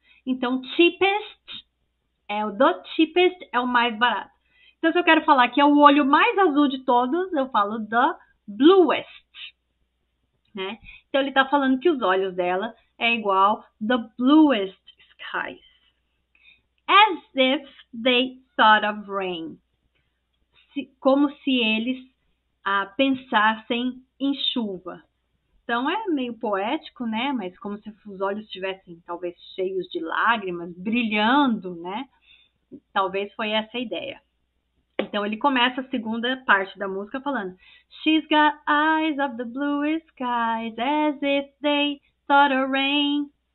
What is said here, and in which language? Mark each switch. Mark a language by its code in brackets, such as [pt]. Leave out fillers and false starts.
[pt] Então, cheapest the cheapest é o mais barato. Então, se eu quero falar que é o olho mais azul de todos, eu falo the bluest, né? Então, ele está falando que os olhos dela é igual [en] the bluest skies. As if they thought of rain. [pt] Como se eles pensassem em chuva. Então, é meio poético, né? Mas como se os olhos estivessem talvez cheios de lágrimas, brilhando, né? Talvez foi essa a ideia. Então ele começa a segunda parte da música falando: [en] She's got eyes of the bluest skies, as if they thought of rain.